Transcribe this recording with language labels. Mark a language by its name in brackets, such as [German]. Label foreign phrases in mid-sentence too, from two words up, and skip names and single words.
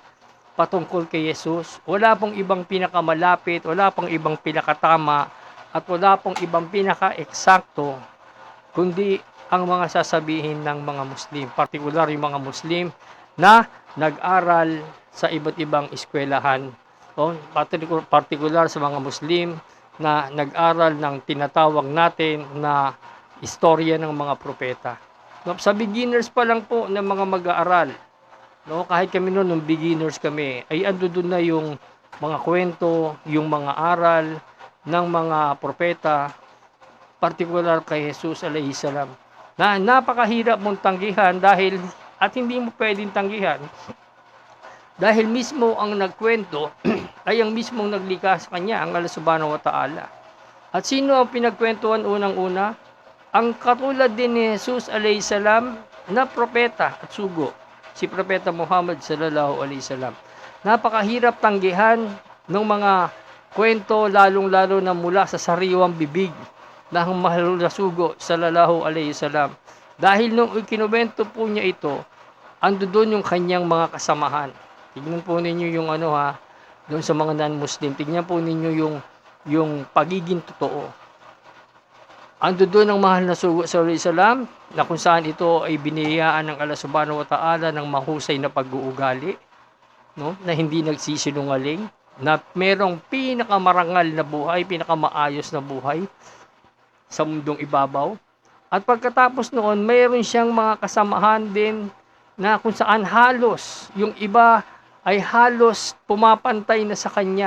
[Filipino] patungkol kay Jesus, wala pong ibang pinakamalapit, wala pong ibang pinakatama, at wala pong ibang pinaka-eksakto, kundi ang mga sasabihin ng mga Muslim, partikular yung mga Muslim na nag-aral sa iba't ibang eskwelahan, o partikular sa mga Muslim na nag-aral ng tinatawag natin na istorya ng mga propeta. Sa beginners pa lang po ng mga mag-aaral, kahit kami noon, nung beginners kami, ay ando doon na yung mga kwento, yung mga aral ng mga propeta, partikular kay Jesus [Arabic] عليه السلام, [Filipino] na napakahirap mong tanggihan at hindi mo pwedeng tanggihan dahil mismo ang nagkwento ay ang mismong naglikha sa Kanya, ang [Arabic] الله سبحانه وتعالى. [Filipino] At sino ang pinagkwentuhan unang-una? Ang katulad din ni Jesus [Arabic] عليه السلام [Filipino] na propeta at sugo, si propeta Muhammad [Arabic] صلى الله عليه وسلم. [Filipino] Napakahirap tanggihan ng mga kwento, lalong-lalo na mula sa sariwang bibig ng mahal na sugo [Arabic] صلى الله عليه وسلم. [Filipino] Dahil nung ikinuwento po niya ito, ando doon yung kanyang mga kasamahan. Tignan po ninyo yung doon sa mga non-Muslim. Tignan po ninyo yung pagiging totoo. Ando doon ang mahal na sugo [Arabic] صلى الله عليه وسلم [Filipino] na kung saan ito ay biniyayaan ng [Arabic] الله سبحانه وتعالى [Filipino] ng mahusay na pag-uugali, na hindi nagsisinungaling, na merong pinakamarangal na buhay, pinakamaayos na buhay sa mundong ibabaw. At pagkatapos noon, mayroon siyang mga kasamahan din na kung saan halos, yung iba ay halos pumapantay na sa kanya.